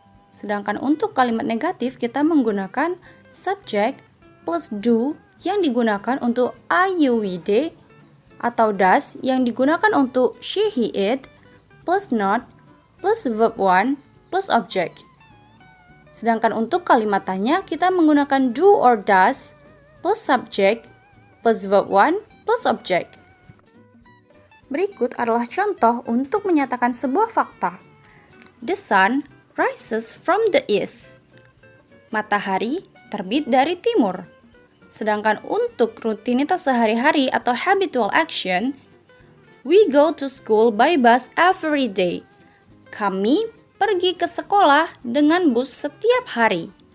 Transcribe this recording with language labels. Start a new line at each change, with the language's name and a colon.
Indonesian: Sedangkan untuk kalimat negatif, kita menggunakan subject plus do yang digunakan untuk I, you, we, they, atau does yang digunakan untuk she, he, it, plus not, plus verb one, plus object. Sedangkan untuk kalimat tanya, kita menggunakan do or does, plus subject, plus verb one, plus object. Berikut adalah contoh untuk menyatakan sebuah fakta.
English: The sun rises from the east.
Indonesian: Matahari terbit dari timur. Sedangkan untuk rutinitas sehari-hari atau
English: habitual action, we go to school by bus every day.
Indonesian: Kami pergi ke sekolah dengan bus setiap hari.